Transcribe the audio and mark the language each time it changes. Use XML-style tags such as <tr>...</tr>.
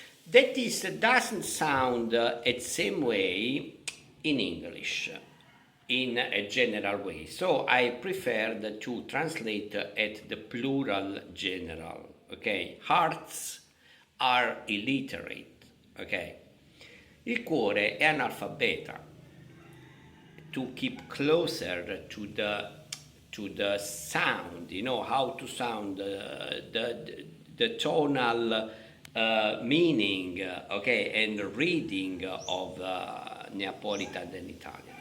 <en>That is doesn't sound the same way in English in a general way. So I preferred to translate at the plural general. Okay, hearts are illiterate.</en> <it>Ok, il cuore è analfabeta.</it> <en>To keep closer to the sound, you know how to sound the tonal meaning, okay, and reading of Neapolitan and Italian.</en>